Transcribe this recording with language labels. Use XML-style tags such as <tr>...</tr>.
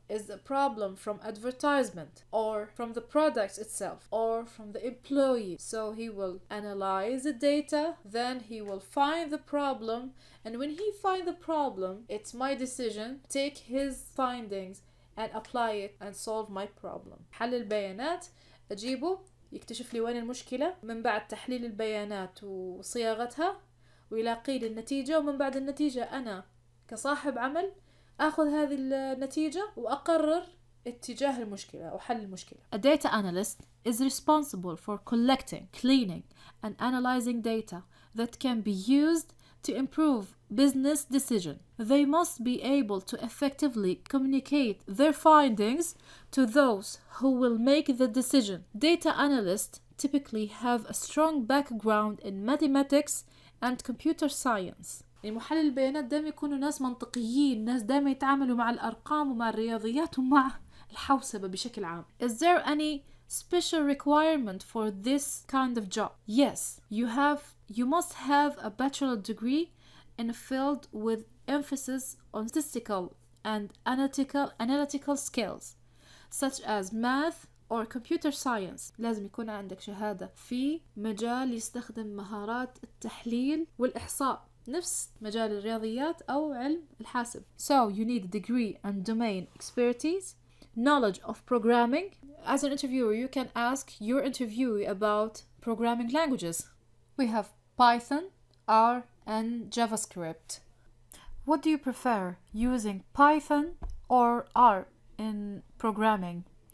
<en>Is the problem from advertisement or from the product itself or from the employee? So he will analyze the data, then he will find the problem, and when he finds the problem, it's my decision, take his findings and apply it and solve my problem.</en> <ar>حلل البيانات، أجيبه يكتشف لي وين المشكلة، من بعد تحليل البيانات وصياغتها ويلاقي لي النتيجة، ومن بعد النتيجة أنا كصاحب عمل أخذ هذه النتيجة وأقرر اتجاه المشكلة أو حل المشكلة.</ar> <en>A data analyst is responsible for collecting, cleaning, and analyzing data that can be used to improve business decision. They must be able to effectively communicate their findings to those who will make the decision. Data analysts typically have a strong background in mathematics and computer science.</en> <ar>محلل البيانات دائما يكونوا ناس منطقيين، ناس دائما يتعاملوا مع الأرقام ومع الرياضيات ومع الحوسبة بشكل عام.</ar> <en>Is there any special requirement for this kind of job? Yes, you must have a bachelor degree in a field with emphasis on statistical and analytical skills, such as math, or computer science</en> <ar>لازم يكون عندك شهادة في مجال يستخدم مهارات التحليل والإحصاء نفس مجال الرياضيات أو علم الحاسب.</ar> <en>So you need a degree and domain expertise, knowledge of programming. As an interviewer, you can ask your interviewee about programming languages. We have Python, R, and JavaScript. What do you prefer, using Python or R in programming?</en>